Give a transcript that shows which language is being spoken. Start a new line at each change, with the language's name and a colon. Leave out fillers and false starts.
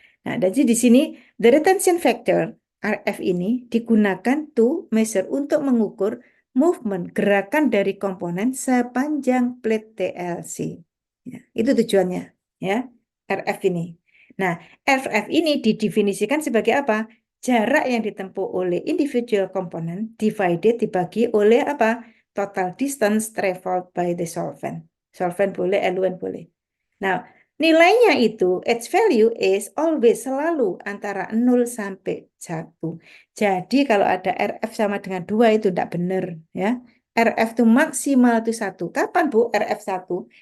Indonesian: Nah, jadi di sini
English: the retention factor
Indonesian: RF ini digunakan
English: to measure
Indonesian: untuk mengukur movement gerakan dari komponen sepanjang plate TLC. Ya, itu tujuannya, ya, RF ini. Nah, RF ini didefinisikan sebagai apa? Jarak yang ditempuh oleh individual komponen divided dibagi oleh apa?
English: Total distance traveled by the solvent.
Indonesian: Solvent boleh, eluent boleh. Nah, nilainya itu,
English: its value is always
Indonesian: selalu antara 0 sampai 1. Jadi kalau ada RF sama dengan 2 itu tidak benar, ya. RF itu maksimal itu 1. Kapan Bu RF 1?